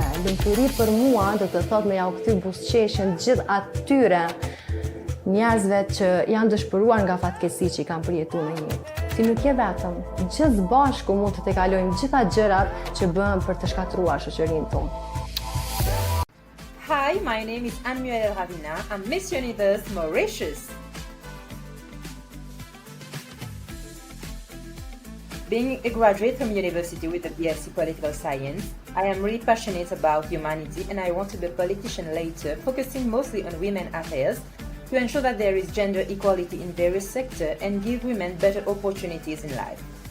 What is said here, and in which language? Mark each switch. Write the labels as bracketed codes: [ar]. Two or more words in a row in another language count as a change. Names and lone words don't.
[sq] Lumturi për mua do të thotë me ja u kthy buzëqeshjen gjithë atyre njerëzve që janë dëshpëruar nga fatkeqësi që kanë përjetuar në jetë. Ti nuk je vetëm, gjithë bashku mund të kalojmë gjitha gjërat që bëhen për të shkatruar shoqërinë tonë. [en] Hi, my name is Anne-Muelle Ravina. I'm Miss Universe Mauritius. Being a graduate from university with a BSc Political Science, I am really passionate about humanity and I want to be a politician later, focusing mostly on women affairs to ensure that there is gender equality in various sectors and give women better opportunities in life.